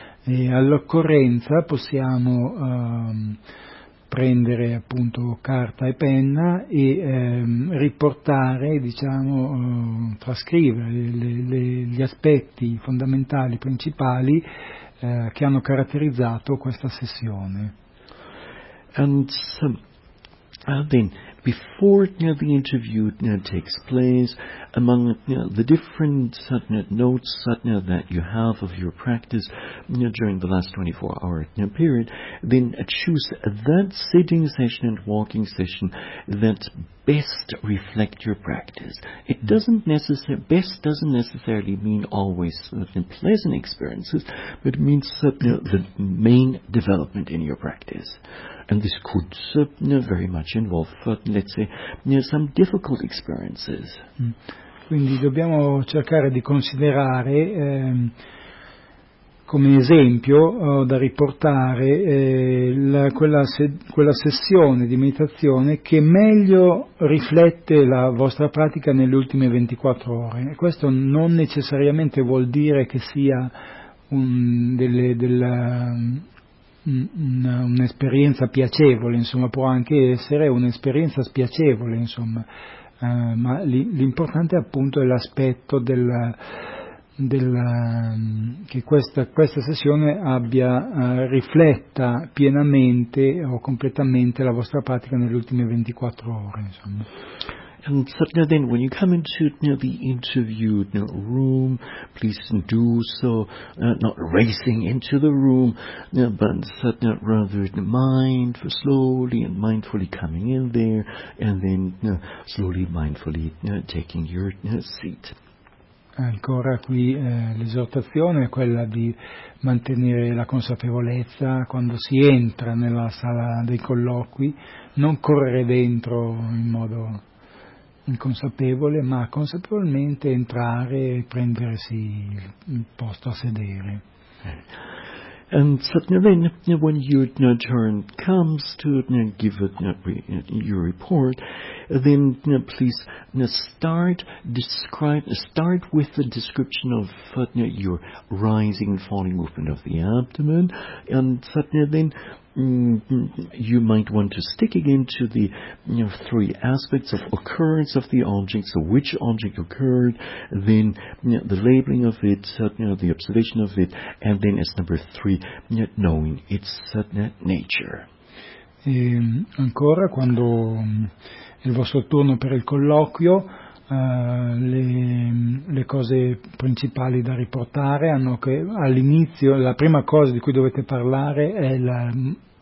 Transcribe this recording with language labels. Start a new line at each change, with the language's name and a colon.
Italian: E all'occorrenza possiamo prendere appunto carta e penna e riportare, trascrivere gli aspetti fondamentali, principali, che hanno caratterizzato questa sessione.
English: And then, before the interview takes place, among the different notes that you have of your practice during the last 24-hour period, then choose that sitting session and walking session that best reflect your practice. It doesn't best doesn't necessarily mean always pleasant experiences, but it means the main development in your practice. And this could very much involve, let's say, some difficult experiences.
Italian: Quindi dobbiamo cercare di considerare come esempio da riportare quella sessione di meditazione che meglio riflette la vostra pratica nelle ultime 24 ore. E questo non necessariamente vuol dire che sia un'esperienza piacevole, insomma, può anche essere un'esperienza spiacevole, insomma. Ma l'importante appunto è l'aspetto che questa sessione abbia rifletta pienamente o completamente la vostra pratica nelle ultime 24 ore, insomma.
English: And so then, when you come into the interview room, please do so, not racing into the room, but rather mind for slowly and mindfully coming in there, and then slowly, mindfully taking your seat.
Italian: Ancora qui l'esortazione è quella di mantenere la consapevolezza quando si entra nella sala dei colloqui, non correre dentro in modo inconsapevole, ma consapevolmente entrare e prendersi il posto a sedere.
English: And suddenly then, when your turn comes to give your report, then please start with the description of your rising and falling movement of the abdomen, and suddenly then you might want to stick again to the three aspects of occurrence of the object, so which object occurred, then the labeling of it, the observation of it, and then as number three, knowing its nature.
Italian: E ancora, quando il vostro turno per il colloquio, le cose principali da riportare hanno che all'inizio la prima cosa di cui dovete parlare è il